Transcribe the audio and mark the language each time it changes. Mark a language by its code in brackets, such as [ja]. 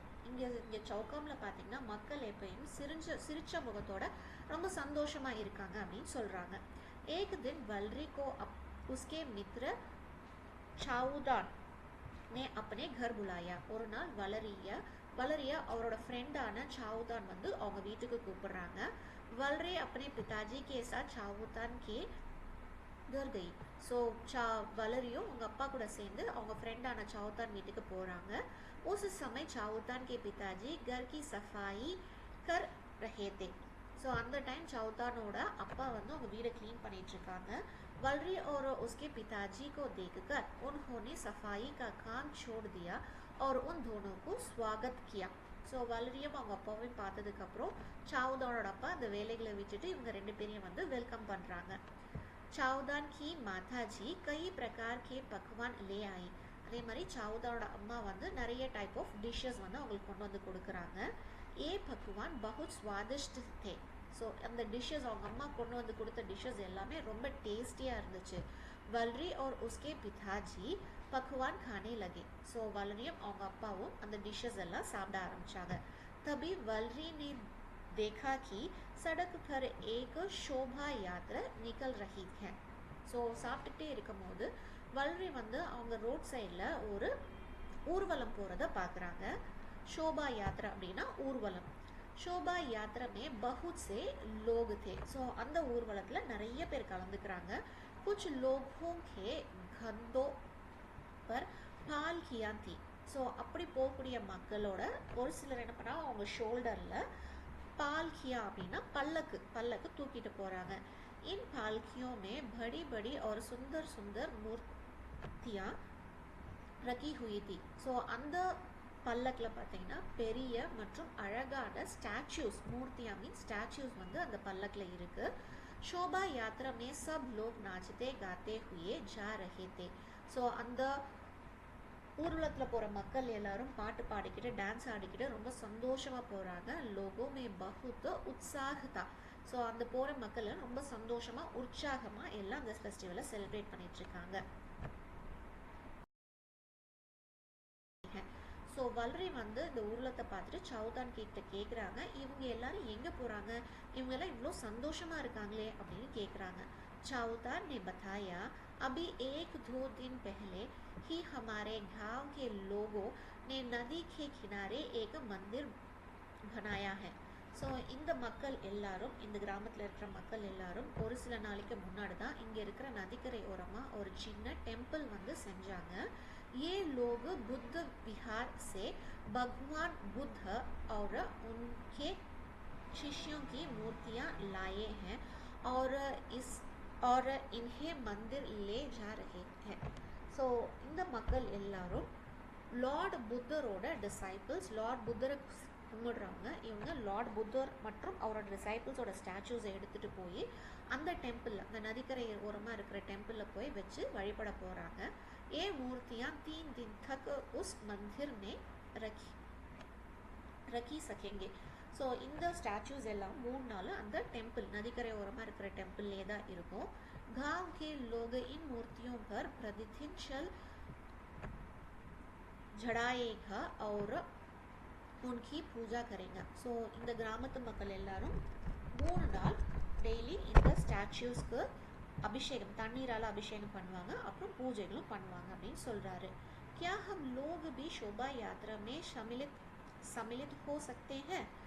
[ta] இங்கே சவுகாமில் பார்த்தீங்கன்னா மக்கள் எப்பயும் சிரிச்ச முகத்தோட ரொம்ப சந்தோஷமாக இருக்காங்க அப்படின்னு சொல்கிறாங்க. [hi] एक दिन वलरी को उसके मित्र சாவுதான் ने अपने घर बुलाया. [ta] ஒரு நாள் வலரியா அவரோட ஃப்ரெண்டான சாவுதான் வந்து அவங்க வீட்டுக்கு கூப்பிடுறாங்க. [hi] वलरी अपने पिताजी के साथ चावुतान के घर गई. [ta] ஸோ வலரியும் அவங்க அப்பா கூட சேர்ந்து அவங்க ஃப்ரெண்டான சாவுதான் வீட்டுக்கு போகிறாங்க. [hi] उस समय चावुतान के पिताजी घर की सफाई कर रहे थे. [ta] ஸோ அந்த டைம் சாவுதானோட அப்பா வந்து அவங்க வீடை க்ளீன் பண்ணிட்டு இருக்காங்க. [hi] वलरी और उसके पिताजी को देखकर उन्होंने सफाई का काम छोड़ दिया और उन दोनों को स्वागत किया. [ta] ஸோ வலரியும் அவங்க அப்பாவையும் பார்த்ததுக்கப்புறம் சாவுதானோட அப்பா அந்த வேலைகளை விட்டுட்டு இவங்க 2 பேரையும் வந்து வெல்கம் பண்ணுறாங்க. [hi] சாவுதான் கி மாதாஜி கை பிரகார் கே பக்வான் லே ஆயி. [ta] அதே மாதிரி சாவுதானோட அம்மா வந்து நிறைய டைப் ஆஃப் டிஷ்ஷஸ் வந்து அவங்களுக்கு கொண்டு வந்து கொடுக்குறாங்க. [hi] ஏ பக்வான் பகுத் ஸ்வாதிஷ்ட் தே. [ta] ஸோ அந்த டிஷ்ஷஸ் அவங்க அம்மா கொண்டு வந்து கொடுத்த டிஷ்ஷஸ் எல்லாமே ரொம்ப டேஸ்டியாக இருந்துச்சு. [hi] वलरी और उसके पिताजी पकवान खाने लगे. [ta] ஸோ வலரியும் அவங்க அப்பாவும் அந்த டிஷ்ஷஸ் எல்லாம் சாப்பிட ஆரம்பிச்சாங்க. [hi] तभी वलरी ने देखा कि सड़क पर एक शोभा यात्रा निकल रही है. [ta] ஸோ சாப்பிட்டுக்கிட்டே இருக்கும் போது வலரி வந்து அவங்க ரோட் சைடில் ஒரு ஊர்வலம் போகிறத பார்க்குறாங்க. शोभा यात्रा அப்படின்னா ஊர்வலம். [hi] शोभा यात्रा में बहुत से लोग थे. [ta] ஸோ அந்த ஊர்வலத்தில் நிறைய பேர் கலந்துக்கிறாங்க. [hi] कुछ लोगों के कंधों पर पालकियां थी. [ta] ஸோ அப்படி போகக்கூடிய மக்களோட ஒரு சிலர் என்ன பண்ணால் அவங்க ஷோல்டரில் पालकियां அப்படின்னா பல்லக்கு தூக்கிட்டு போகிறாங்க. [hi] इन पालकियों में बड़ी बड़ी और सुंदर सुंदर मूर्तियां रखी हुई थी. [ta] ஸோ அந்த பல்லக்கில் பார்த்தீங்கன்னா பெரிய மற்றும் அழகான ஸ்டாச்சூஸ், மூர்த்தியா மீன் ஸ்டாச்சூஸ் வந்து அந்த பல்லக்கில் இருக்குது. [hi] शोभा यात्रा में सब लोग नाचते गाते हुए जा रहे थे. [ta] ஸோ அந்த ஊர்வலத்தில் போகிற மக்கள் எல்லாரும் பாட்டு பாடிக்கிட்டு டான்ஸ் ஆடிக்கிட்டு ரொம்ப சந்தோஷமாக போகிறாங்க. [hi] லோகோ மே பகுத் உற்சாகதா. [ta] ஸோ அந்த போகிற மக்கள் ரொம்ப சந்தோஷமாக உற்சாகமாக எல்லாம் அந்த ஃபெஸ்டிவலை செலிப்ரேட் பண்ணிகிட்ருக்காங்க. ஸோ வல்ரி வந்து இந்த ஊர்வலத்தை பார்த்துட்டு சௌதான் கிட்ட கேட்குறாங்க, இவங்க எல்லாரும் எங்கே போகிறாங்க, இவங்கெல்லாம் இவ்வளோ சந்தோஷமாக இருக்காங்களே அப்படின்னு கேட்குறாங்க. [hi] चौतान ने बताया, अभी 1-2 दिन पहले ही हमारे गांव के लोगों ने नदी के किनारे एक मंदिर बनाया है. [ta] ஸோ இந்த மக்கள் எல்லாரும், இந்த கிராமத்தில் இருக்கிற மக்கள் எல்லாரும் ஒரு சில நாளைக்கு முன்னாடி தான் இங்கே இருக்கிற நதிக்கரை ஓரமாக ஒரு சின்ன டெம்பிள் வந்து செஞ்சாங்க. [hi] ये लोग बुद्ध विहार से भगवान बुद्ध और उनके शिष्यों की मूर्तियाँ लाए हैं और इन्हें मंदिर ले जा रहे हैं. [ta] ஸோ இந்த மக்கள் எல்லாரும் லார்ட் புத்தரோட டிசைபிள்ஸ், லார்ட் புத்தரை கும்பிடுறவங்க, இவங்க லார்ட் புத்தர் மற்றும் அவரோட டிசைபிள்ஸோட ஸ்டாச்சூஸை எடுத்துகிட்டு போய் அந்த டெம்பிளில், அந்த நதிக்கரை ஓரமாக இருக்கிற டெம்பிளில் போய் வச்சு வழிபட போகிறாங்க. [hi] ये मूर्तियाँ 3 दिन तक उस मंदिर में रखी सकेंगे. [ta] ஸோ இந்த ஸ்டாச்சூஸ் எல்லாம் 3 நாள் அந்த டெம்பிள், நதிக்கரை ஓரமாக இருக்கிற டெம்பிள்லே தான் இருக்கும். [hi] गांव के लोग इन मूर्तियों पर प्रतिदिन जल चढ़ाएगा और उनकी पूजा करेंगे. [ta] ஸோ இந்த கிராமத்து மக்கள் எல்லாரும் 3 நாள் டெய்லி இந்த ஸ்டாச்சூஸ்க்கு அபிஷேகம், தண்ணீரால் அபிஷேகம் பண்ணுவாங்க, அப்புறம் பூஜைகளும் பண்ணுவாங்க அப்படின்னு சொல்கிறாரு. [hi] क्या हम लोग भी शोभा यात्रा में सम्मिलित हो सकते हैं?